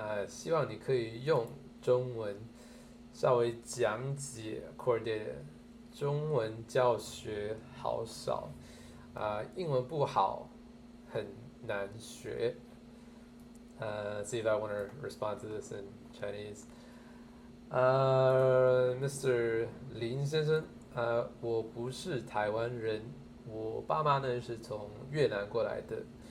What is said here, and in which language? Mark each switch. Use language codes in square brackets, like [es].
[zh] 希望你可以用中文稍微讲解 Core 中文教学好少，英文不好，很难学。 [en] See if I want to respond to this in Chinese. Mr. [zh] 林先生，我不是台湾人，我爸妈呢是从越南过来的。